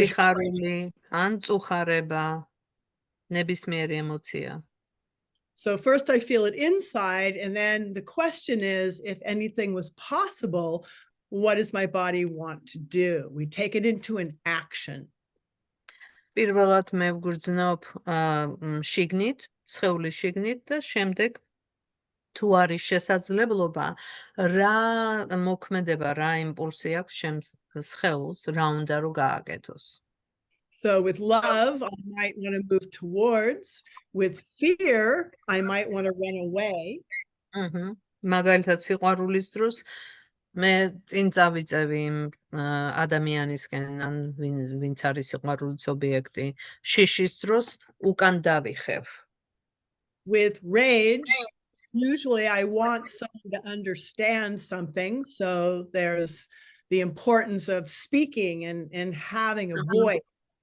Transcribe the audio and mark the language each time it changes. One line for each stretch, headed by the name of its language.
Georgian: სიხარული, ან წუხარება, ნებისმიერი ემოცია.
English: So first I feel it inside, and then the question is, if anything was possible, what does my body want to do? We take it into an action.
Georgian: პირველად მე ვგრძნობ შიგნით, სხეულის შიგნით და შემდეგ თუ არის შესაძლებლობა, რა მოქმედება, რა იმპულსი აქვს შენ სხეულს, რა უნდა რომ გააკეთოს.
English: So with love, I might want to move towards. With fear, I might want to run away.
Georgian: მაგალითად, სიყვარულის დროს მე წინ წავიწევი იმ ადამიანისკენ, ან ვინც არის სიყვარულის ობიექტი, შიშის დროს უკან დავიხევ.
English: With rage, usually I want someone to understand something. So there's the importance of speaking and having a voice.